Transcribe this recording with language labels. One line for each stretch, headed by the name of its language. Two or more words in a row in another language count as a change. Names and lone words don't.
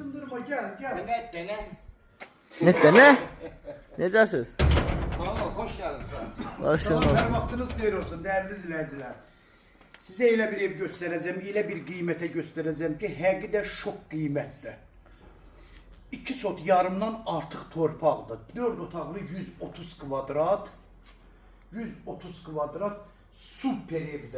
Turkish: Tutma gel.
Azerbaijani: Ne? Necəsiz?
Turkish: Sağ ol, hoş geldin sen.
Azerbaijani: Başlayalım. Tamam, her vaxtınız xeyir olsun değerli izləyicilər. Sizə elə bir ev göstərəcəm, elə bir qiymətə göstərəcəm ki, həqiqətən şok qiymətdir. 2 sot yarımdan artıq torpaqdır. 4 otaqlı 130 kvadrat. 130 kvadrat super evdir.